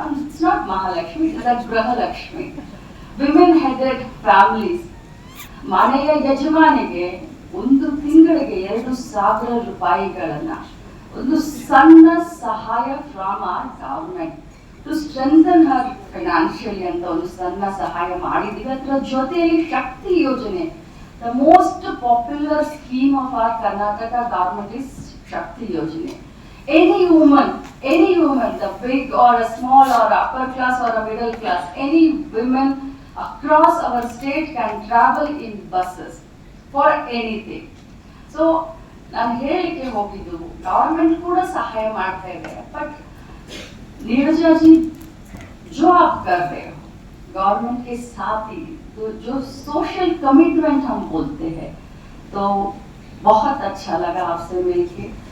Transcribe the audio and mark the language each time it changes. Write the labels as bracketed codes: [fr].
[en] It's not Mahalakshmi, it's Gruhalakshmi. Women headed families, [kn] ಮನೆಯ ಯಜಮಾನಿಗೆ ಒಂದು ತಿಂಗಳಿಗೆ 2,000 ರೂಪಾಯಿಗಳನ್ನ ಒಂದು ಸಣ್ಣ ಸಹಾಯ [en] from our government to strengthen her financially [kn] ಅಂತ ಒಂದು ಸಣ್ಣ ಸಹಾಯ ಮಾಡಿದ್ದೀವಿ. ಅದರ ಜೊತೆಯಲ್ಲಿ ಶಕ್ತಿ ಯೋಜನೆ, [en] The most popular scheme of our Karnataka government is Shakti ಯೋಜನೆ. Any woman, the big or a small or upper class or a middle class, any women across our state can travel in buses for anything. [hi] So [kn] ನಾನು ಹೇಳಿಕೆ ಹೋಗಿದ್ದು, government ಕೂಡ ಸಹಾಯ ಮಾಡ್ತಾ ಇದೆ, [hi] but Neerja जी जो आप कर रहे हो गवर्नमेंट के साथ ही, तो जो सोशल कमिटमेंट हम बोलते हैं, तो बहुत अच्छा लगा आपसे मिलके.